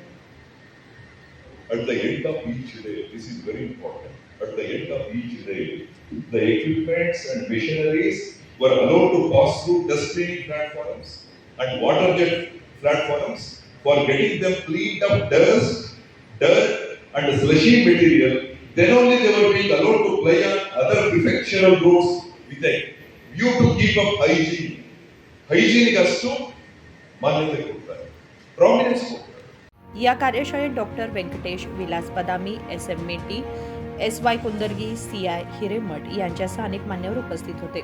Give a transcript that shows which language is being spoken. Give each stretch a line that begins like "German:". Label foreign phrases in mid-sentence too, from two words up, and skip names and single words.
English: At the end of each day, this is very important, at the end of each day, the equipments and machineries were allowed to pass through dust cleaning platforms and water jet platforms for getting them cleaned of dust, dirt and slushy material. Then only they were being allowed to ply on other prefectural roads with a view to keep up hygiene.
Kannada: Hygiene ಅಷ್ಟು ಮಾನ್ಯತೆ ಕೊಡ್ತಾರೆ, ಪ್ರಾಮಿನೆನ್ಸ್ ಕೊಡ್ತಾರೆ.
Marathi: या कार्यशाळेत डॉक्टर व्यंकटेश विलास पदामी, एस.एम. मेटी, एस.वाय. कुंदर्गी, सी.आय. हिरेमठ यांच्यासह अनेक मान्यवर उपस्थित होते.